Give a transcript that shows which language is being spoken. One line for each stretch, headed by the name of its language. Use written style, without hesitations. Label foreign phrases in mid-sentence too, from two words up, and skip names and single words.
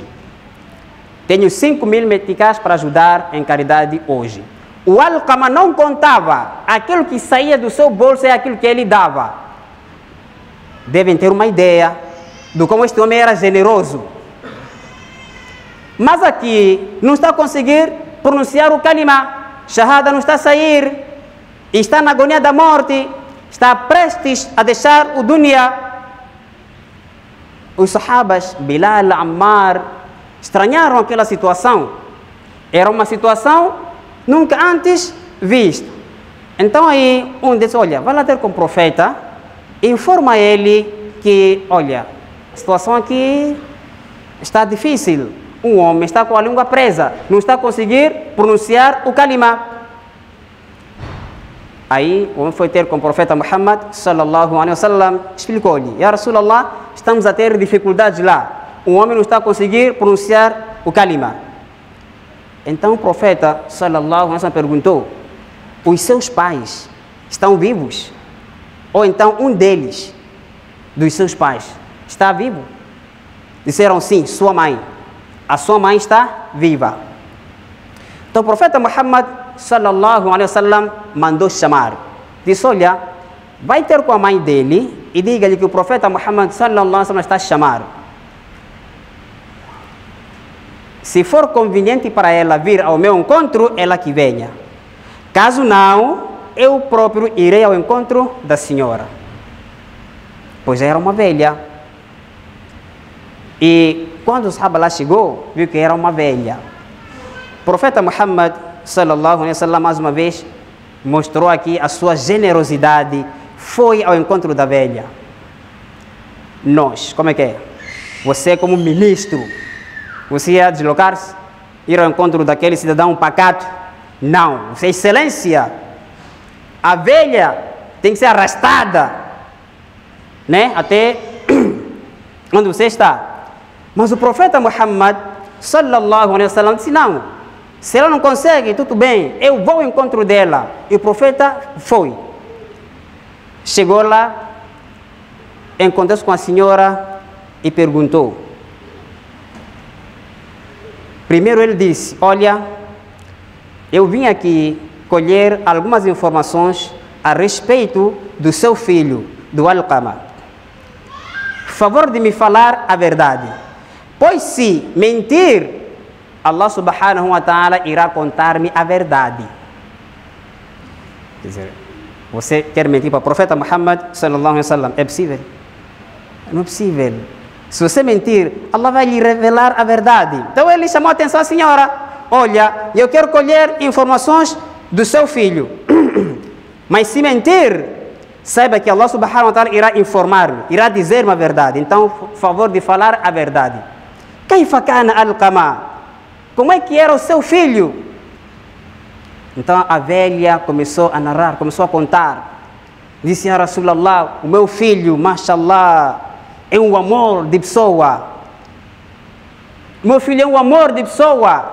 Portuguese: Tenho 5.000 meticais para ajudar em caridade hoje. O Alqama não contava. Aquilo que saía do seu bolso é aquilo que ele dava. Devem ter uma ideia de como este homem era generoso. Mas aqui não está a conseguir pronunciar o kalima. Shahada não está a sair. Está na agonia da morte. Está prestes a deixar o dunya. Os sahabas, Bilal, Ammar, estranharam aquela situação. Era uma situação nunca antes vista. Então aí um deles, olha, vai lá ter com o profeta, informa ele que, olha, a situação aqui está difícil. Um homem está com a língua presa, não está a conseguir pronunciar o kalima. Aí o homem foi ter com o profeta Muhammad
Arabic: صلى الله عليه وسلم,
Portuguese: explicou-lhe:
Arabic: يا رسول الله,
Portuguese: estamos a ter dificuldades lá. O homem não está a conseguir pronunciar o kalima. Então o profeta
Arabic: صلى الله عليه وسلم
Portuguese: perguntou: os seus pais estão vivos? Ou então um deles, dos seus pais, está vivo? Disseram sim, sua mãe. A sua mãe está viva. Então o profeta Muhammad
Arabic: صلى الله عليه وسلم
Portuguese: mandou chamar. Disse: olha, vai ter com a mãe dele e diga-lhe que o profeta Muhammad
Arabic: صلى الله عليه وسلم
Portuguese: está a chamar. Se for conveniente para ela vir ao meu encontro, ela que venha. Caso não, eu próprio irei ao encontro da senhora. Pois era uma velha. E quando o sahaba lá chegou, viu que era uma velha. O profeta Muhammad
Arabic: صلى الله عليه وسلم
Portuguese: mais uma vez mostrou aqui a sua generosidade. Foi ao encontro da velha. Nós, como é que é? Você como ministro, você ia deslocar-se, ir ao encontro daquele cidadão pacato? Não, você é excelência. A velha tem que ser arrastada, né? Até onde você está. Mas o profeta Muhammad
Arabic: صلى الله عليه وسلم
Portuguese: disse: não, se ela não consegue, tudo bem, eu vou ao encontro dela. E o profeta foi. Chegou lá, encontrou-se com a senhora e perguntou. Primeiro ele disse: olha, eu vim aqui colher algumas informações a respeito do seu filho, do Alqama. Favor de me falar a verdade. Pois se mentir, Allah
Arabic: سبحانه وتعالى
Portuguese: irá contar-me a verdade. Quer dizer, você quer mentir para o profeta Muhammad
Arabic: صلى الله عليه وسلم?
Portuguese: É possível? Não é possível. Se você mentir, Allah vai lhe revelar a verdade. Então ele chamou a atenção à senhora: olha, eu quero colher informações do seu filho. Mas se mentir, saiba que Allah
Arabic: سبحانه وتعالى
Portuguese: irá informar-me, irá dizer-me a verdade. Então, por favor de falar a verdade.
Arabic: كيف كان علقمة?
Portuguese: Como é que era o seu filho? Então a velha começou a narrar, começou a contar. Disse:
Arabic: يا رسول الله,
Portuguese: o meu filho, mashallah, é um amor de pessoa. Meu filho é um amor de pessoa.